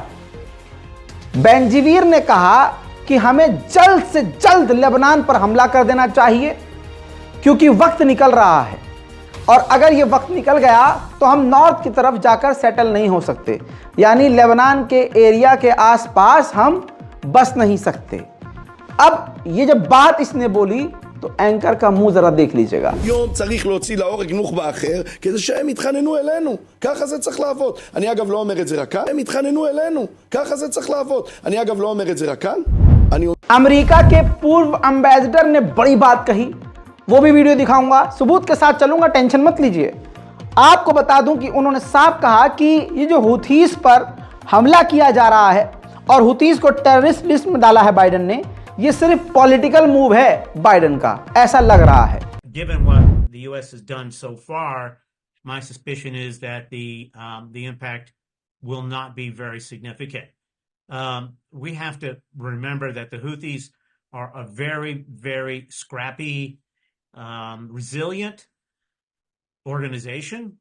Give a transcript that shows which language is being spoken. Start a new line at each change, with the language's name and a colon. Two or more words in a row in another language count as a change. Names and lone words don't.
Hindi: बेंजीवीर ने कहा कि हमें जल्द से जल्द लेबनान पर हमला कर देना चाहिए, क्योंकि वक्त निकल रहा है, और अगर ये वक्त निकल गया तो हम नॉर्थ की तरफ जाकर सेटल नहीं हो सकते, यानी लेबनान के एरिया के आसपास हम बस नहीं सकते। अब ये जब बात इसने बोली तो एंकर का मुंह जरा देख लीजिएगा।
Hebrew: יום צריך להוציא להורג נוח'בה אחר כדי שהם יתחננו אלינו, ככה זה צריך לעבוד. אני אגב לא אומר את זה רק כאן, הם יתחננו אלינו, ככה זה צריך לעבוד. אני אגב לא אומר את זה רק כאן.
Hindi: अमेरिका के पूर्व एम्बेसडर ने बड़ी बात कही, वो भी वीडियो दिखाऊंगा, सबूत के साथ चलूंगा, टेंशन मत लीजिए। आपको बता दूं कि उन्होंने साफ कहा कि ये जो हुथीस पर हमला किया जा रहा है और हुथीस को
English: terrorist list
Hindi: में डाला है बाइडेन ने, ये सिर्फ
English: political move
Hindi: है बाइडेन का, ऐसा लग रहा है।
English: Given what the U.S. has done so far, my suspicion is that the impact will not be very significant. We have to remember that the Houthis are a very, very scrappy, resilient organization.